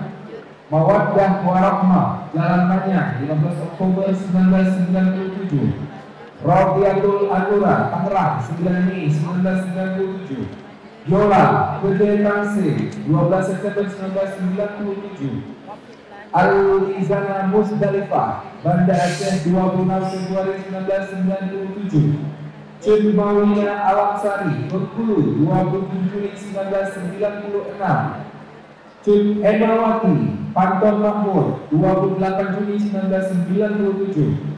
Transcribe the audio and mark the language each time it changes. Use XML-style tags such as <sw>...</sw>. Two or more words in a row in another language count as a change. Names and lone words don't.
<id>Mawaddah Warahmah, Jalan Manyah, 15 Oktober 1997. Rodiatul Anura, Tangerang, 9 Mei 1997. Yola, Gede Tangse, 12 September 1997. Al-Izana Musdalifah, Banda Aceh, 26 Februari 1997. Cun Mawina Alamsari, Bengkulu, 27 Juli 1996. Cun Emawati, Panton Makmur, 28 Juni 1997.</id>